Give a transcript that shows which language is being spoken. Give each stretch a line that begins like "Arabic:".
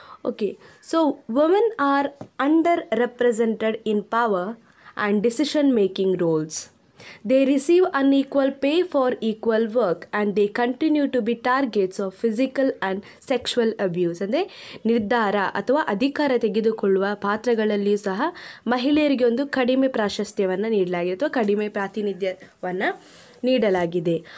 English: Okay, so women are under represented in power and decision making roles. They receive unequal pay for equal work and they continue to be targets of physical and sexual abuse.
Kannada: ಅಂದರೆ ನಿರ್ಧಾರ ಅಥವಾ ಅಧಿಕಾರ ತೆಗೆದುಕೊಳ್ಳುವ ಪಾತ್ರಗಳಲ್ಲಿಯೂ ಸಹ ಮಹಿಳೆಯರಿಗೆ ಒಂದು ಕಡಿಮೆ ಪ್ರಾಶಸ್ತ್ಯವನ್ನು ನೀಡಲಾಗಿದೆ ಅಥವಾ ಕಡಿಮೆ ಪ್ರಾತಿನಿಧ್ಯವನ್ನು ನೀಡಲಾಗಿದೆ.